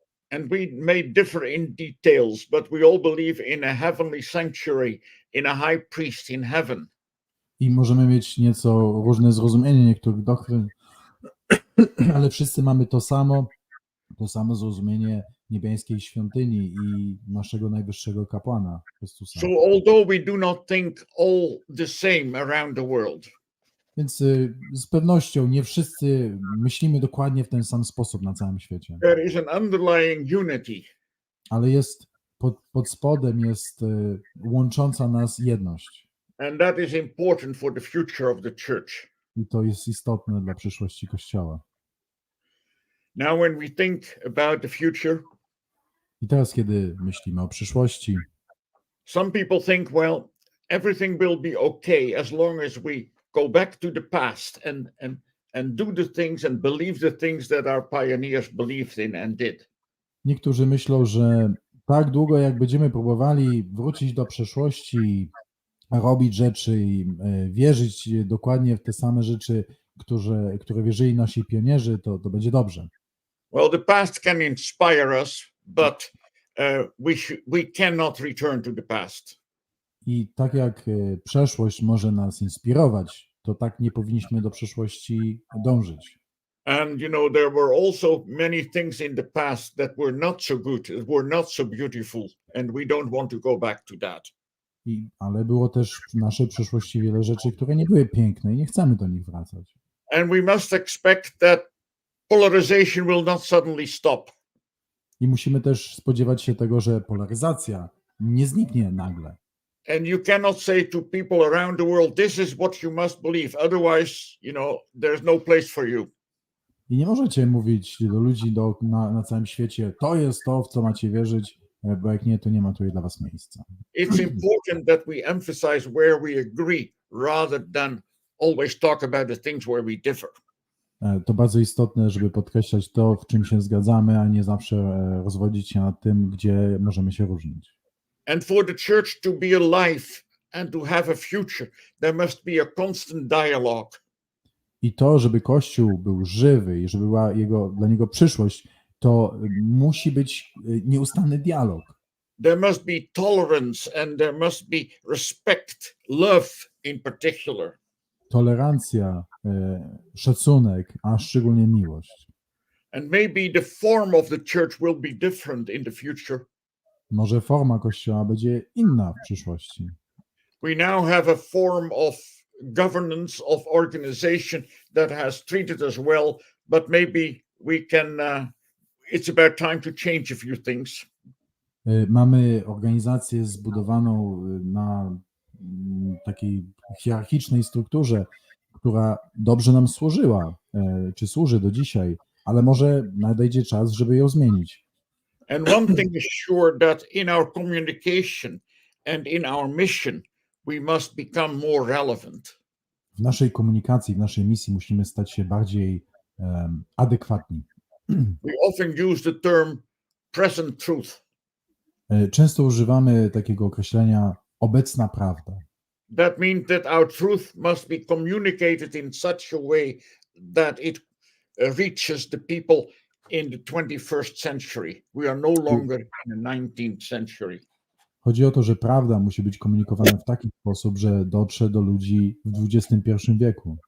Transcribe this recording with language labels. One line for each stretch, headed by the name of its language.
English: And we may differ in details, but we all believe in a heavenly sanctuary, in a high priest in heaven.
Polish: I możemy mieć nieco różne zrozumienie niektórych doktryn, ale wszyscy mamy to samo zrozumienie niebiańskiej świątyni i naszego najwyższego kapłana Chrystusa.
English: So although we do not think all the same around the world,
Polish: Więc z pewnością nie wszyscy myślimy dokładnie w ten sam sposób na całym świecie.
English: there is an underlying unity.
Polish: Ale jest pod spodem jest łącząca nas jedność.
English: And that is important for the future of the church.
Polish: I to jest istotne dla przyszłości Kościoła.
English: Now, when we think about the future,
Polish: I teraz, kiedy myślimy o przyszłości,
English: some people think, well, everything will be okay as long as we go back to the past and do the things and believe the things that our pioneers believed in and did.
Polish: niektórzy myślą, że tak długo jak będziemy próbowali wrócić do przeszłości, robić rzeczy i wierzyć dokładnie w te same rzeczy, które wierzyli nasi pionierzy, to będzie dobrze.
English: Well, the past can inspire us, but we cannot return to the past.
Polish: I tak jak przeszłość może nas inspirować, to tak nie powinniśmy do przeszłości dążyć.
English: And there were also many things in the past that were not so good, were not so beautiful, and we don't want to go back to that.
Polish: Ale było też w naszej przeszłości wiele rzeczy, które nie były piękne i nie chcemy do nich wracać.
English: And we must expect that polarization will not suddenly stop.
Polish: I musimy też spodziewać się tego, że polaryzacja nie zniknie nagle.
English: And you cannot say to people around the world, this is what you must believe. Otherwise, there's no place for you.
Polish: I nie możecie mówić do ludzi na całym świecie, to jest to, w co macie wierzyć, bo jak nie, to nie ma tutaj dla was miejsca.
English: It's important that we emphasize where we agree rather than always talk about the things where we differ.
Polish: To bardzo istotne, żeby podkreślać to, w czym się zgadzamy, a nie zawsze rozwodzić się nad tym, gdzie możemy się różnić.
English: And for the church to be alive and to have a future, there must be a constant dialogue.
Polish: I to, żeby Kościół był żywy i żeby była dla niego przyszłość, to musi być nieustanny dialog.
English: There must be tolerance and there must be respect, love in particular.
Polish: Tolerancja, szacunek, a szczególnie miłość.
English: And maybe the form of the church will be different in the future.
Polish: Może forma Kościoła będzie inna w przyszłości.
English: We now have a form of governance, of organization that has treated us well, but maybe we can, it's about time to change a few things.
Polish: Mamy organizację zbudowaną na takiej hierarchicznej strukturze, która dobrze nam służyła, czy służy do dzisiaj, ale może nadejdzie czas, żeby ją zmienić.
English: And one thing is sure, that in our communication and in our mission, we must become more relevant.
Polish: W naszej komunikacji, w naszej misji musimy stać się bardziej adekwatni.
English: We often use the term present truth.
Polish: Często używamy takiego określenia obecna prawda.
English: That means that our truth must be communicated in such a way that it reaches the people in the 21st century. We are no longer in the 19th century.
Polish: Chodzi o to, że prawda musi być komunikowana w taki sposób, że dotrze do ludzi w XXI wieku.